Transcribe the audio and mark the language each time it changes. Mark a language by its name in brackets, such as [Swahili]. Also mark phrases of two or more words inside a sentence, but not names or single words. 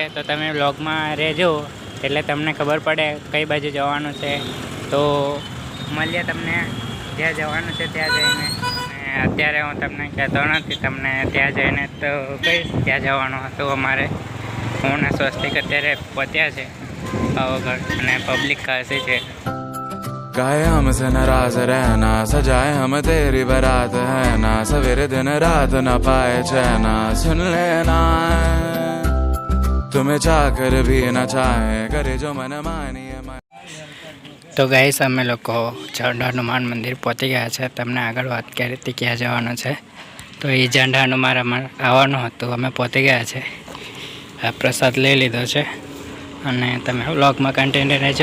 [Gujarati] તો તમે વ્લોગમાં રહેજો એટલે તમને ખબર પડે કઈ બાજુ જવાનું છે. તો મળીએ તમને જ્યાં જવાનું છે ત્યાં જઈને. અને અત્યારે હું તમને કહેતો નથી, તમને ત્યાં જઈને તો કહીશ ત્યાં જવાનું હતું અમારે. હું ને સ્વસ્તિક અત્યારે પહોંચ્યા છે પાવાગઢ અને પબ્લિક ખાસી છે. [Hindi] काहे हमसे नाराज रहना, सजाए हम तेरी बारात है ना, सवेरे दिन रात न पाए चैना, सुन लेना तुम्हें चाकर भी न चाहे, करे जो मन मानिए. [Gujarati] તો ગાઈસ અમે લોકો ઝંડા હનુમાન મંદિર પહોંચી ગયા છે. તમને આગળ વાત કરી હતી ક્યાં જવાનું છે, તો એ ઝંડા હનુમાનમાં આવવાનું હતું. અમે પહોંચી ગયા છે, આ પ્રસાદ લઈ લીધો છે અને તમે વ્લોગમાં કન્ટિન્યુ રહેજો.